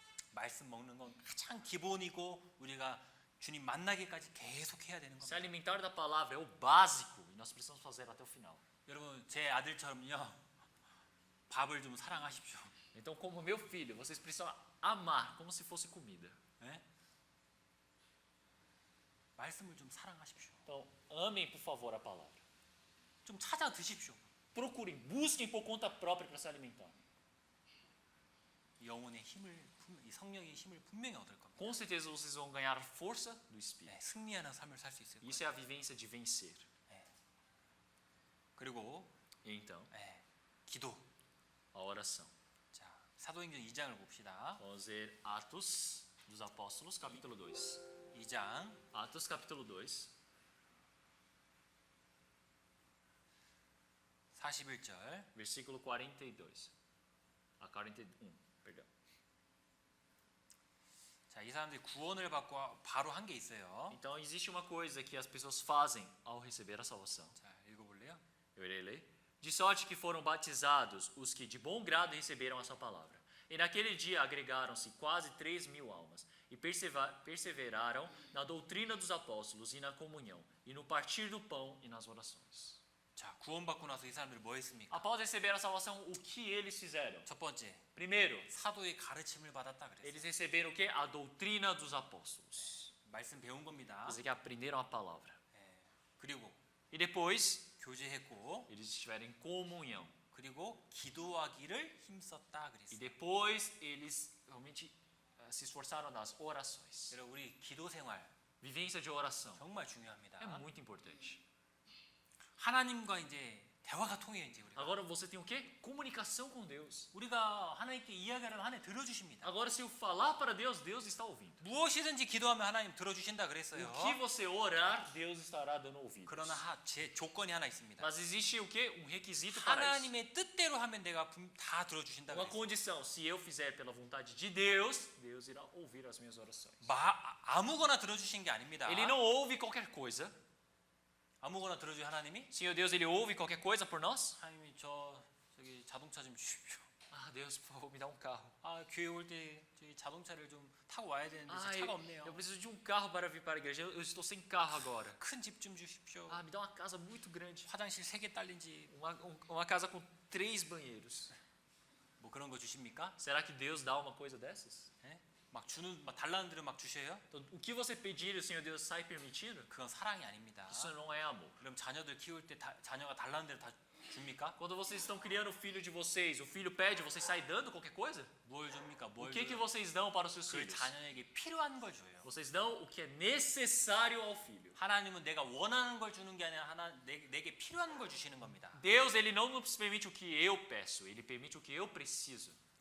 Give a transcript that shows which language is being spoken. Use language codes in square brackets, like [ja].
[ko] 말씀 먹는 건 가장 기본이고 우리가 주님 만나기까지 계속 해야 되는 [pt] Se [ko] 겁니다. [pt] alimentar da palavra é o básico e nós precisamos fazer até o final. [ko] 여러분 제 아들처럼요. 밥을 좀 사랑하십시오. [pt] Então, como meu filho, vocês precisam amar como se fosse comida. [ko] 네? 말씀을 좀 사랑하십시오. [pt] Então, amem, por favor, a palavra. [ko] 좀 찾아 드십시오. [pt] Procurem, busquem por conta própria para se alimentar. [ko] 영혼의 힘을 이 성령의 힘을 분명히 얻을 겁니다. [pt] Com certeza vocês vão ganhar força do Espírito. [ko] 네, 승리하는 삶을 살 수 있을 거예요. [pt] Isso é a vivência de vencer. [ko] 그리고 [pt] E então, [ko] 네, 기도. [pt] a oração. [ko] 자, 사도행전 2장을 봅시다. [pt] Vamos ver Atos dos Apóstolos, capítulo 2. [ko] 2장 [pt] Atos, capítulo 2, [ko] 41절. [pt] versículo 42. A 41, perdão. [ko] 자, 이 사람들이 구원을 받고 바로 한 게 있어요. [pt] Então, existe uma coisa que as pessoas fazem ao receber a salvação. [ko] 자, 읽어볼래요? [pt] Eu irei ler. De sorte que foram batizados os que de bom grado receberam a sua palavra. E naquele dia agregaram-se quase 3.000 almas, e perseveraram na doutrina dos apóstolos e na comunhão, e no partir do pão e nas orações. [ko] 자, 구원받고 나서 이 사람들이 뭐 했습니까? [pt] Após receber a salvação, o que eles fizeram? [ko] 첫 번째, [pt] Primeiro, [ko] 사도의 가르침을 받았다 그랬어요. [pt] eles receberam o que? A doutrina dos apóstolos. [ko] 말씀 배운 겁니다. [pt] Quer dizer que aprenderam a palavra. [ko] 그리고 [pt] E depois, [ko] 교제했고, [pt] eles estiveram em comunhão. [ko] 그리고 기도하기를 힘썼다 [pt] E [ko] 그랬어요. [pt] depois, eles realmente se esforçaram nas orações. [ko] 여러분 우리 기도 생활 [pt] Vivência de oração [ko] 정말 중요합니다. [pt] é muito importante. [ko] 하나님과 이제 대화가 통해요 이제 우리가. [pt] Agora você tem o quê? Comunicação com Deus. [ko] 우리가 하나님께 이야기하면 하나님 들어주십니다. [pt] Agora se eu falar para Deus, Deus está ouvindo. [ko] 무엇이든지 기도하면 하나님 들어주신다 그랬어요. [pt] O que você orar, Deus estará dando ouvidos. [ko] 그러나 제 조건이 하나 있습니다. [pt] Mas existe o quê? requisito para isso. [ko] 하나님의 뜻대로 하면 내가 다 들어주신다 [pt] Uma [ko] 그랬어요. [pt] condição, se eu fizer pela vontade de Deus, Deus irá ouvir as minhas orações. [ko] 아무거나 들어주신 게 아닙니다. [pt] Ele não ouve qualquer coisa. [ko] 아무거나 들어주신 하나님이 [pt] Senhor Deus, Ele ouve qualquer coisa por nós? [ko] 하나님이 저기 자동차 좀 주십시오. [pt] Ah, Deus, por favor, me dá um carro. [ko] 아 교회 올 때 저기 자동차를 좀 타고 와야 되는데 [pt] Ah, [ko] 차가 없네요. [pt] eu preciso de um carro para vir para a igreja. Eu estou sem carro agora. [ko] 큰 집 좀 주십시오. [pt] Ah, me dá uma casa muito grande. [ko] 화장실 3개 딸린 집. [pt] Uma casa com 3 banheiros. [ko] 뭐 그런 거 주십니까? [pt] Será que Deus dá uma coisa dessas? [ko] 예? 막 달라는 대로 막 주셔요? [pt] Então, o que você pedir e o Senhor Deus sai permitindo? [ko] 그건 사랑이 아닙니다. [pt] Isso não é amor. [ko] 그럼 자녀들 키울 때 자녀가 달라는 대로 다 줍니까? [pt] Quando vocês estão criando o filho de vocês, o filho pede, vocês saem dando qualquer coisa? [ko] 뭘 줍니까? [pt] O [ko] 뭘 [pt] que [ko] 줘요? [pt] vocês dão para os seus [ko] 그 [pt] filhos? [ko] 자녀에게 필요한 걸 줘요. [pt] Vocês dão o que é necessário ao filho. [ko] 하나님은 내가 원하는 걸 주는 게 아니라 내게 필요한 걸 주시는 겁니다. [pt] Deus, ele não nos permite o que eu peço, ele permite o que eu preciso.